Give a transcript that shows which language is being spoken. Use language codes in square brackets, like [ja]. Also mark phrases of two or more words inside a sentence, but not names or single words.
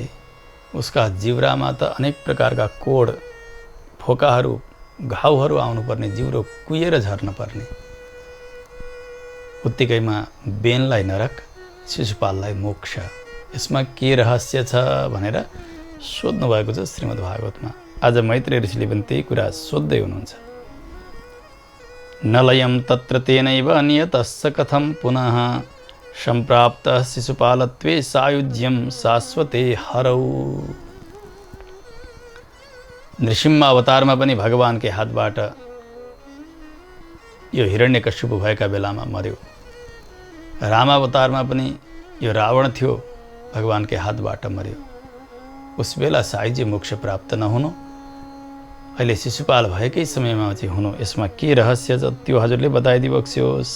[ne] उसका जिब्रामा त अनेक प्रकारका कोड, फोकाहरू, घाउहरू आउनुपर्ने, जिब्रो कुहिएर झर्न पर्ने। उत्तिकैमा बेनलाई नरक, शिशुपाललाई मोक्ष। यसमा के रहस्य छ भनेर सोध्नु भएको छ श्रीमद् भागवतमा। आज मैत्रेय ऋषिले पनि त्यही कुरा सोध्दै हुनुहुन्छ। [sa] नलयं तत्र तेनैव नियतस्य कथं पुनः सम्प्राप्तः शिशुपालत्वे सायुज्यं शाश्वते हरौ। [ne] नृसिंह अवतारमा पनि भगवानकै हातबाट यो हिरण्यकश्यप भएका बेलामा मर्यो। रामावतारमा पनि यो रावण थियो, भगवानकै हातबाट मर्यो। उस बेला सायुज्य मोक्ष प्राप्त नहुनु, अहिले शिशुपाल भएकै समयमा चाहिँ हुनु, यसमा के रहस्य छ त्यो हजुरले बताइदिनुहोस्।